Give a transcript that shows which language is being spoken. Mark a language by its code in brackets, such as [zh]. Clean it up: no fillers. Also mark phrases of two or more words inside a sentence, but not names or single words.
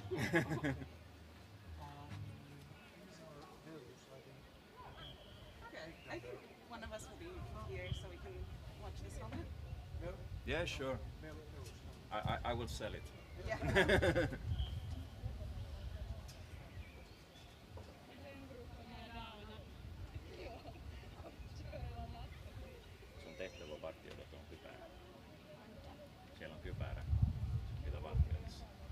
[en] I think one of us will be here so we can watch this helmet. Yeah, sure. I will sell it. Yeah. [fi] Sun tehtävä on vartioida tuon kypärän. Siellä on kypärä, mitä vartioidessa.